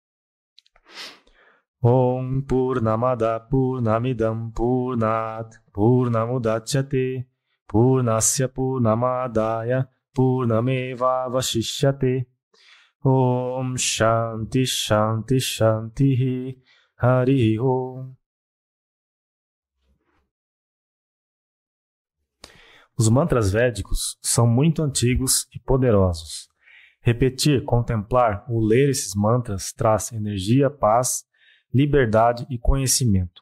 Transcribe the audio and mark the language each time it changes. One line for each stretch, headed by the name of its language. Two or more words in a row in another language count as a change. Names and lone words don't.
Sanskrit: Om Purnamada Purnamidam Purnat Purnamudachyate Purnasya Purnamadaya Purnameva Vashishyate. Om Shanti Shanti Shanti Hari Om.
Portuguese: Os mantras védicos são muito antigos e poderosos. Repetir, contemplar ou ler esses mantras traz energia, paz, liberdade e conhecimento.